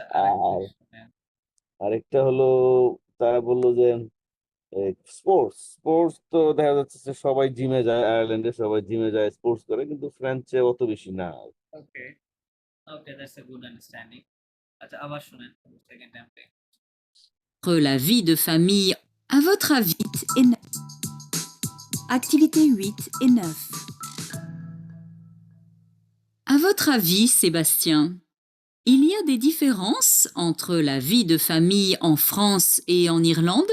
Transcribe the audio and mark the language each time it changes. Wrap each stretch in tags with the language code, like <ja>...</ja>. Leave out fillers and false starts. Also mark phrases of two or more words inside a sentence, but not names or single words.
<bn>আর আরেকটা হলো তারা বললো যে স্পোর্টস স্পোর্টস তো দেখা যাচ্ছে যে সবাই জিমে যায়, আয়ারল্যান্ডে সবাই জিমে যায়, স্পোর্টস করে, কিন্তু ফ্রান্সে অত বেশি না।</bn> <en>okay, okay, that's a good understanding.</en> <bn>আচ্ছা, আবার শুনেন</bn> <en>second time.</en> <fr>Entre la vie de famille, à votre avis, 8 et 9. Activités 8 et 9. À votre avis, Sébastien, il y a des différences entre la vie de famille en France et en Irlande?</fr>